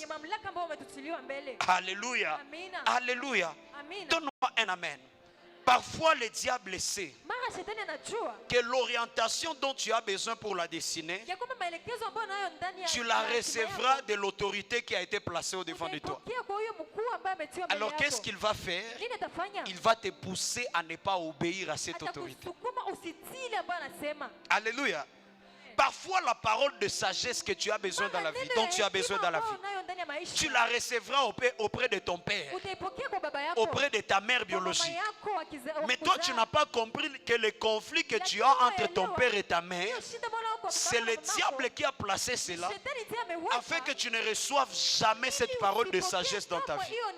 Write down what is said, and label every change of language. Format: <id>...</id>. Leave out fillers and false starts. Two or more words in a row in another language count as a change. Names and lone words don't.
<fr>Alléluia. Alléluia. Donne-moi un amen. Parfois le diable sait que l'orientation dont tu as besoin pour la destinée, tu la recevras de l'autorité qui a été placée au devant de toi.</fr> <sw>ametiwa mbele</sw> <fr>Alors qu'est-ce</fr> <sw>yako,</sw> <fr>qu'il va faire?</fr> <sw>nini atafanya?</sw> <fr>Il va te pousser à ne pas obéir à cette autorité.</fr> <sw>Atakusukuma usitii ile ambayo anasema.</sw> <fr>Alléluia. Parfois la parole de sagesse que tu as besoin dans la vie, dont tu as besoin dans la vie, tu la recevras auprès de ton père, auprès de ta mère biologique. Mais toi, tu n'as pas compris que le conflit que tu as entre ton père et ta mère, c'est le diable qui a placé cela, afin que tu ne reçoives jamais cette parole de sagesse dans ta vie.</fr>